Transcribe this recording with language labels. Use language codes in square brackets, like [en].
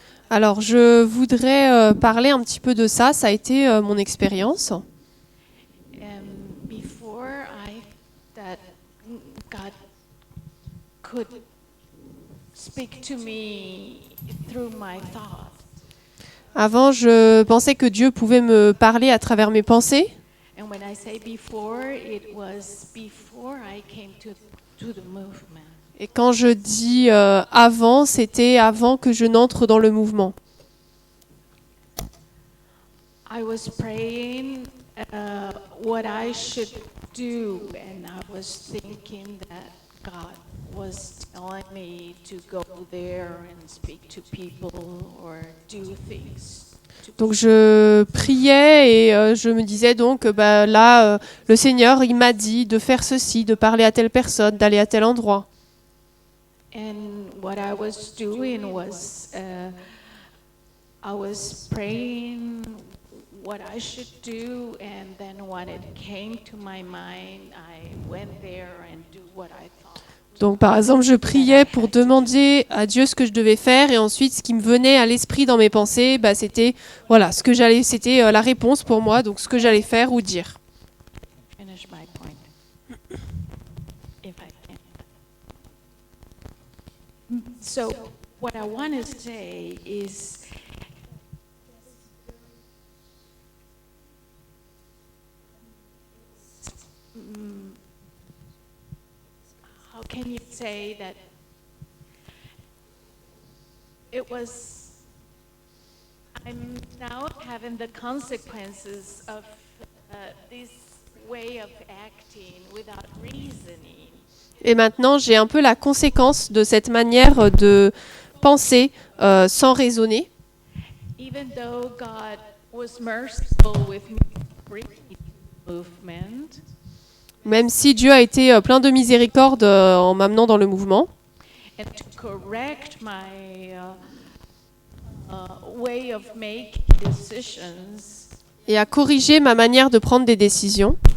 [fr] Alors, je voudrais parler un petit peu de ça. Ça a été mon expérience. [en] Before that God could speak to me through my thoughts. [fr] Avant, je pensais que Dieu pouvait me parler à travers mes pensées. [en] And when I say before, it was before I came to the movement. [fr] Et quand je dis avant, c'était avant que je n'entre dans le mouvement. [en] I was praying what I should do, and I was thinking that God was telling me to go there and speak to people or do things. [fr] Donc je priais et je me disais donc là le Seigneur il m'a dit de faire ceci, de parler à telle personne, d'aller à tel endroit. [en] And what I was doing was I was praying what I should do, and then when it came to my mind, I went there and do what I thought. [fr] Donc par exemple, je priais pour demander à Dieu ce que je devais faire et ensuite ce qui me venait à l'esprit dans mes pensées, c'était voilà, c'était la réponse pour moi, donc ce que j'allais faire ou dire. [en] Finish my point. If I can. So what I want to say is how can you say that it was, I'm now having the consequences of this way of acting without reasoning. [fr] Et maintenant, j'ai un peu la conséquence de cette manière de penser sans raisonner. [en] Even though God was merciful with me, movement. [fr] Même si Dieu a été plein de miséricorde en m'amenant dans le mouvement. [en] And to correct my way of making decisions. [fr] Et à corriger ma manière de prendre des décisions.